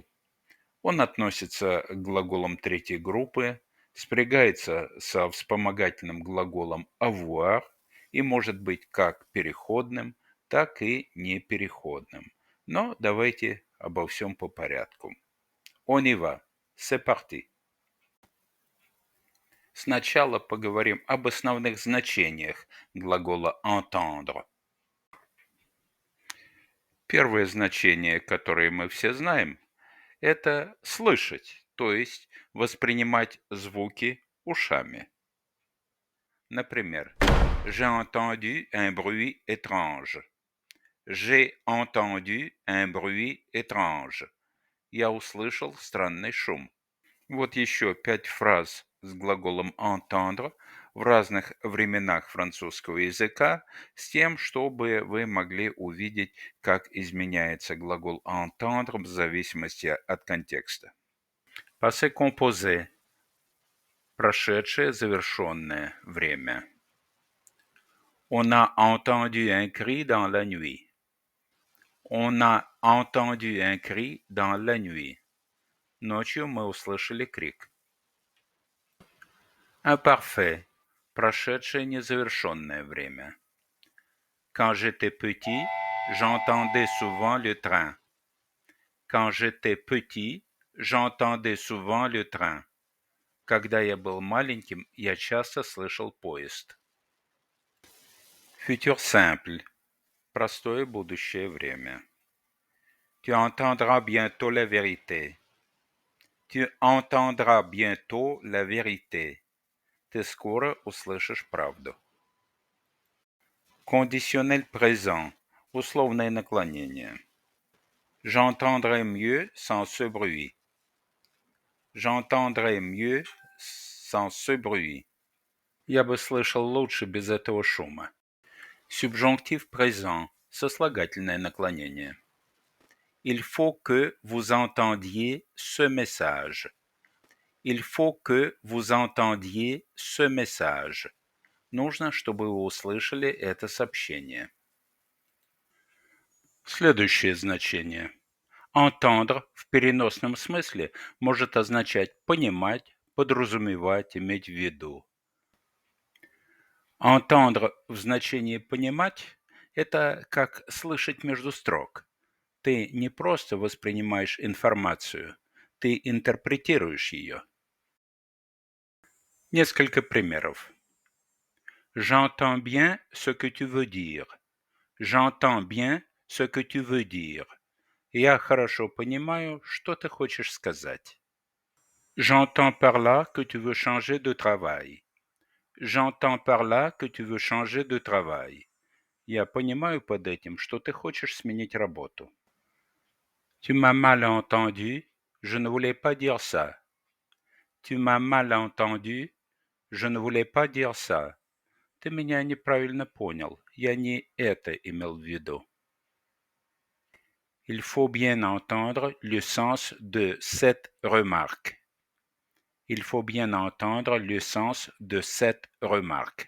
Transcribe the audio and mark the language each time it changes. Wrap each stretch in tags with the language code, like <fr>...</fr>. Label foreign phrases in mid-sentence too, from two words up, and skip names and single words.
<ru>Он относится к глаголам третьей группы, спрягается со вспомогательным глаголом avoir и может быть как переходным, так и непереходным. Но давайте обо всем по порядку.</ru> <fr>On y va. C'est parti.</fr> <ru>Сначала поговорим об основных значениях глагола entendre. Первое значение, которое мы все знаем, это слышать, то есть воспринимать звуки ушами. Например,</ru> <fr>j'ai entendu un bruit étrange. J'ai entendu un bruit étrange.</fr> <ru>Я услышал странный шум. Вот еще 5 фраз с глаголом entendre в разных временах французского языка с тем, чтобы вы могли увидеть, как изменяется глагол entendre в зависимости от контекста.</ru> <fr>Passé composé</fr> <ru>– прошедшее завершенное время.</ru> <fr>On a entendu un cri dans la nuit. On a entendu un cri dans la nuit.</fr> <ru>Ночью мы услышали крик. Imparfait – прошедшее незавершенное время.</ru> <fr>Quand j'étais petit, j'entendais souvent le train. Quand j'étais petit, j'entendais souvent le train.</fr> <ru>Когда я был маленьким, я часто слышал поезд.</ru> <fr>Futur simple</fr> <ru>– простое будущее время.</ru> <fr>Tu entendras bientôt la vérité. Tu entendras bientôt la vérité.</fr> <ru>Ты скоро услышишь правду.</ru> <fr>Conditionnel présent</fr> <ru>– условное наклонение.</ru> <fr>J'entendrai mieux sans ce bruit. J'entendrai mieux sans ce bruit.</fr> <ru>Я бы слышал лучше без этого шума.</ru> <fr>Subjonctif présent</fr> <ru>– сослагательное наклонение.</ru> <fr>Il faut que vous entendiez ce message. Il faut que vous entendiez ce message.</fr> <ru>Нужно, чтобы вы услышали это сообщение. Следующее значение. Entendre в переносном смысле может означать понимать, подразумевать, иметь в виду. Entendre в значении понимать – это как слышать между строк. Ты не просто воспринимаешь информацию, ты интерпретируешь ее. Несколько примеров.</ru> <fr>J'entends bien ce que tu veux dire. J'entends bien ce que tu veux dire.</fr> <ru>Я хорошо понимаю, что ты хочешь сказать.</ru> <fr>J'entends par là que tu veux changer de travail. J'entends par là que tu veux changer de travail.</fr> <ru>Я понимаю под этим, что ты хочешь сменить работу.</ru> <fr>Tu m'as mal entendu, je ne voulais pas dire ça. Tu m'as mal entendu, je ne voulais pas dire ça.</fr> <ru>Ты меня неправильно понял, я не это имел в виду.</ru> <fr>Il faut bien entendre le sens de cette remarque. Il faut bien entendre le sens de cette remarque.</fr>